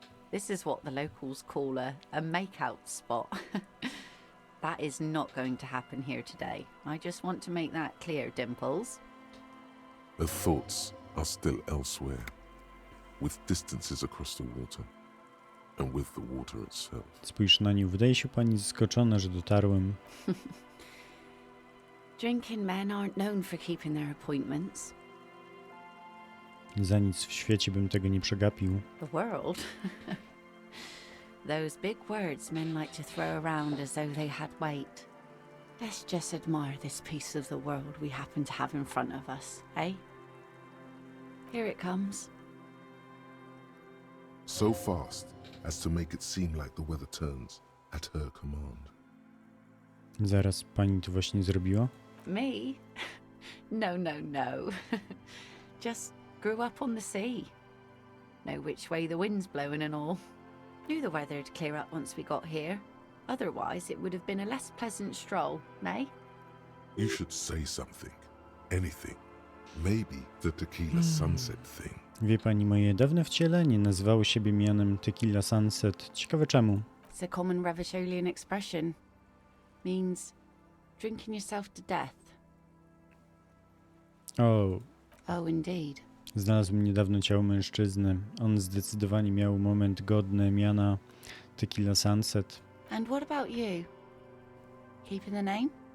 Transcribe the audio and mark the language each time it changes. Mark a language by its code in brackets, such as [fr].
[en] This is what the locals call a make-out spot. That is not going to happen here today. I just want to make that clear, Dimples. Her thoughts are still elsewhere, with distances across the water, and with the water itself. [pl] Spójrz na nią. Wydaje się pani zaskoczona, że dotarłem. [en] Drinking men aren't known for keeping their appointments. [pl] Za nic w świecie bym tego nie przegapił. [en] The world? Those big words men like to throw around as though they had weight. Let's just admire this piece of the world we happen to have in front of us, eh? Here it comes. So fast as to make it seem like the weather turns at her command. [pl] Zaraz pani to właśnie zrobiła? [en] Me? No, no, no. Just grew up on the sea. Know which way the wind's blowing and all. Knew the weather'd clear up once we got here. Otherwise, it would have been a less pleasant stroll, nay? You should say something. Anything. Maybe the tequila sunset thing. [pl] Wie pani, moje dawne wcielenie nazywało siebie mianem Tequila Sunset. Ciekawe czemu. [en] It's a common Revacholian expression. Means drinking yourself to death. [pl] O, [en] Oh, indeed. [pl] znalazłem niedawno ciało mężczyzny. On zdecydowanie miał moment godny miana Tequila Sunset. [en] And what about you? Keeping the name?